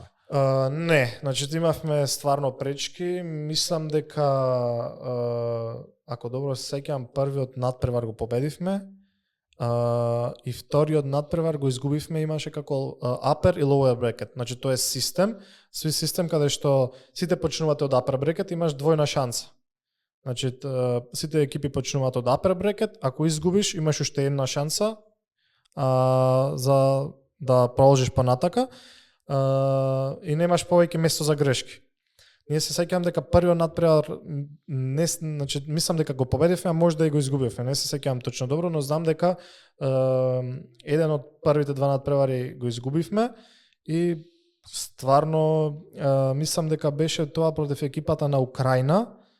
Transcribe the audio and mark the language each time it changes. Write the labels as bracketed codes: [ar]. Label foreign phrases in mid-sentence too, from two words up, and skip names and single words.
[mk] Не, значи имавме стварно пречки. Мислам дека ако добро се сеќавам, првиот надпревар го победивме и вториот надпревар го изгубивме, имаше како upper и [en] lower bracket. [mk] Значи тоа е систем каде што сите почнувате од [en] upper bracket, [mk] имаш двојна шанса. Значи сите екипи почнуваат од [en] upper bracket, [mk] ако изгубиш имаш уште една шанса за да продолжиш понатака и немаш повеќе место за грешки. Ние се сеќавам дека првиот надпревар значи мислам дека го победивме, а можда и го изгубивме. Не се сеќавам точно добро, но знам дека еден од првите два надпревари го изгубивме и стварно мислам дека беше тоа против екипата на Украина.